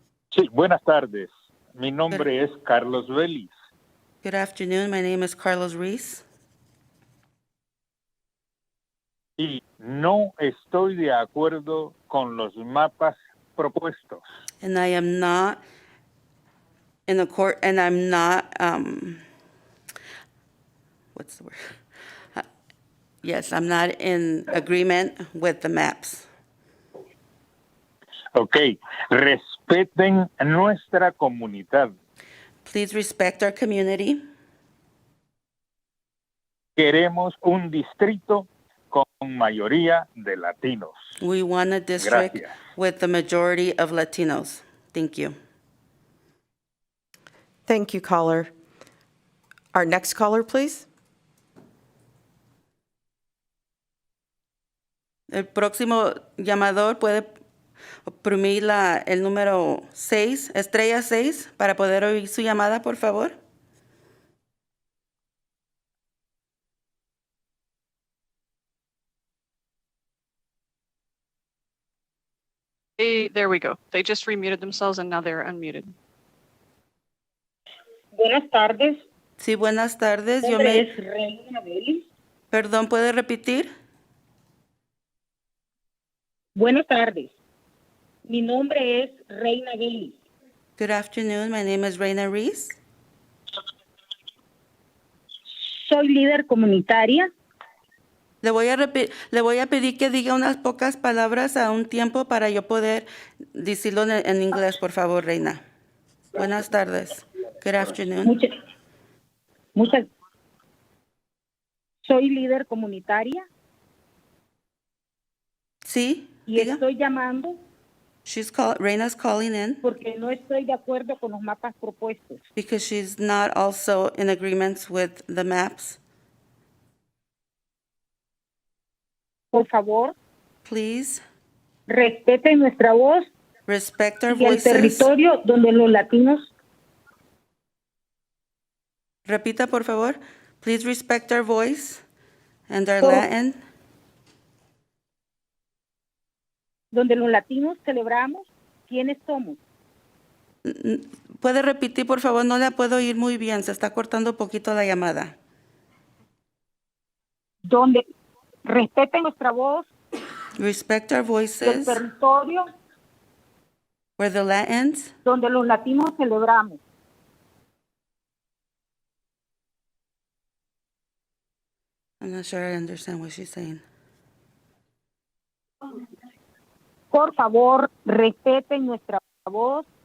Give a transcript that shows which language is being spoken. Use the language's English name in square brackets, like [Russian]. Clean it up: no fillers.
[Spanish] Sí, buenas tardes. Mi nombre es Carlos Vélez. [English] Good afternoon. My name is Carlos Reese. [Spanish] Y no estoy de acuerdo con los mapas propuestos. [English] And I am not in the court, and I'm not, what's the word? Yes, I'm not in agreement with the maps. [Spanish] Ok, respeten nuestra comunidad. [English] Please respect our community. [Spanish] Queremos un distrito con mayoría de latinos. [English] We want a district [Spanish] Gracias. [English] with the majority of Latinos. Thank you. Thank you, caller. Our next caller, please. [Spanish] El próximo llamador puede oprimir el número 6, estrella 6, para poder oír su llamada, por favor. [English] There we go. They just remuted themselves and now they're unmuted. [Spanish] Buenas tardes. Sí, buenas tardes. Mi nombre es Reina Belis. Perdón, ¿puede repetir? Buenas tardes. Mi nombre es Reina Belis. [English] Good afternoon. My name is Reina Reese. [Spanish] Soy líder comunitaria. Le voy a pedir que diga unas pocas palabras a un tiempo para yo poder decirlo en inglés, por favor, Reina. Buenas tardes. [English] Good afternoon. [Spanish] Muchas. Soy líder comunitaria. Sí. Y estoy llamando. [English] Reina's calling in. [Spanish] Porque no estoy de acuerdo con los mapas propuestos. [English] Because she's not also in agreement with the maps. [Spanish] Por favor. [English] Please. [Spanish] Respeten nuestra voz. [English] Respect our [Spanish] y [English] voices. [Spanish] el territorio donde los latinos. Repita, por favor. [English] Please respect our voice and our Latin. [Spanish] Donde los latinos celebramos quiénes somos. ¿Puede repetir, por favor? No la puedo oír muy bien. Se está cortando un poquito la llamada. Donde respeten nuestra voz. [English] Respect our [Spanish] El [English] voices. [Spanish] territorio. [English] Where the Latins. [Spanish] Donde los latinos celebramos. [English] I'm not sure I understand what she's saying. [Spanish] Por favor, respeten nuestra voz.